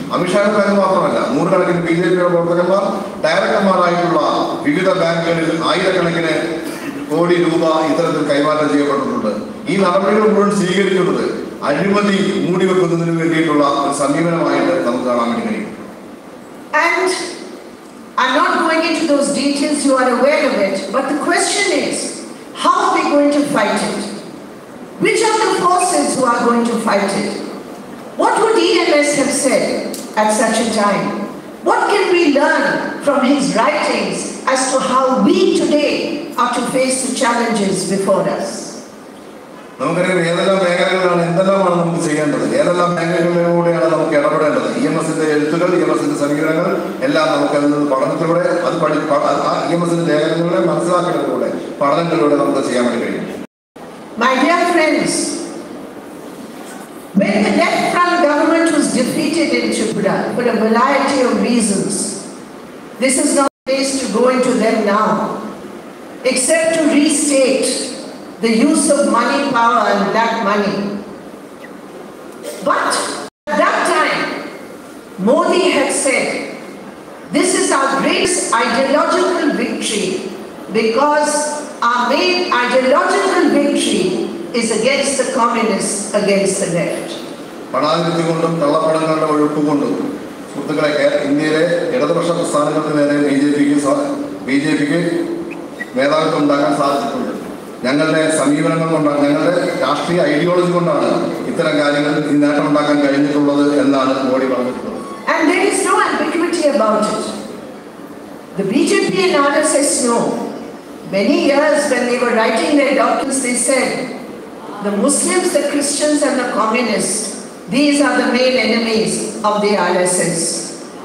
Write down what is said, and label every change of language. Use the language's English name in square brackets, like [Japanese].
[Malayalam] അമിത്ഷായുടെ ബാങ്ക് മാത്രമല്ല, നൂറുകണക്കിന് BJPയുടെ പ്രവർത്തകന്മാർ ഡയറക്ടർമാരായിട്ടുള്ള വിവിധ ബാങ്കുകളിൽ ആയിരക്കണക്കിന് കോടി രൂപ ഇത്തരത്തിൽ കൈമാറ്റം ചെയ്യപ്പെട്ടിട്ടുണ്ട്. ഈ നടപടികൾ മുഴുവൻ സ്വീകരിക്കുന്നത് അഴിമതി മൂടിവെക്കുന്നതിന് വേണ്ടിയിട്ടുള്ള ഒരു സമീപനമായിട്ട് നമുക്ക് കാണാൻ വേണ്ടി കഴിയും. [English] And I'm not going into those details, you are aware of it, but the question is, how are we going to fight it? Which are the forces who are going to fight it? What would EMS have said at such a time? What can we learn from his writings as to how we today are to face the challenges before us? [Malayalam] നമുക്കറിയാം ഏതെല്ലാം മേഖലകളാണ്, എന്തെല്ലാമാണ് നമുക്ക് ചെയ്യേണ്ടത്, ഏതെല്ലാം മേഖലകളിലൂടെയാണ് നമുക്ക് ഇടപെടേണ്ടത്. EMSന്റെ എഴുത്തുകൾ, EMSന്റെ സമീപനങ്ങൾ എല്ലാം നമുക്ക് അതിൽ നിന്ന് പഠനത്തിലൂടെ EMSന്റെ ലേഖനങ്ങളെ മനസ്സിലാക്കുന്നതിലൂടെ പഠനങ്ങളിലൂടെ നമുക്ക് ചെയ്യാൻ വേണ്ടി കഴിയും. [English] My dear friends, when the left front government was defeated in Tripura for a variety of reasons, this is not a place to go into them now, except to restate the use of money, power and black money. But at that time, Modi had said, this is our greatest ideological victory because our main ideological victory is against the communists, against the left. [Malayalam] പണാധിപത്യം കൊണ്ടും കള്ളപ്പണങ്ങളുടെ ഒഴുക്ക് കൊണ്ടും സുഹൃത്തുക്കളെ ഇന്ത്യയിലെ ഇടതുപക്ഷ പ്രസ്ഥാനങ്ങൾക്ക് നേരെ BJPക്ക് മേധാവിത്വം ഉണ്ടാക്കാൻ സാധിച്ചിട്ടുണ്ട്. ഞങ്ങളുടെ സമീപനങ്ങൾ കൊണ്ടാണ്, ഞങ്ങളുടെ രാഷ്ട്രീയ ഐഡിയോളജി കൊണ്ടാണ് ഇത്തരം കാര്യങ്ങൾ ഈ നേട്ടം ഉണ്ടാക്കാൻ കഴിഞ്ഞിട്ടുള്ളത് എന്നാണ് മോഡി പറഞ്ഞിട്ടുള്ളത്. [English] And there is no ambiguity about it. The BJP and RSS know. Many years when they were writing their documents, they said, the Muslims, the Christians and the communists, these are the main enemies of the RSS.